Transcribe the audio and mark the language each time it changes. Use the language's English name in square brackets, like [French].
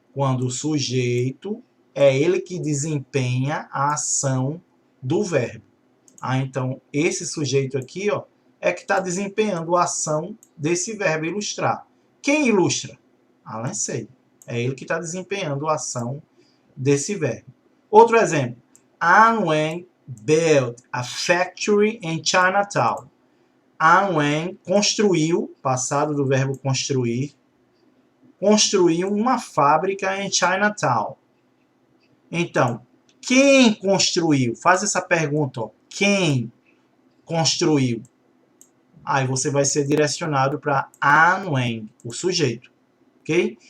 [Portuguese] Quando o sujeito é ele que desempenha a ação do verbo. Então, esse sujeito aqui, ó, é que está desempenhando a ação desse verbo ilustrar. Quem ilustra? Alan say. É ele que está desempenhando a ação desse verbo. Outro exemplo. [English] An Wen built a factory in Chinatown. [Portuguese] An Wen construiu, passado do verbo construir, construiu uma fábrica em Chinatown. Então, quem construiu? Faz essa pergunta, ó. Quem construiu? Aí você vai ser direcionado para An Wen, o sujeito. Ok?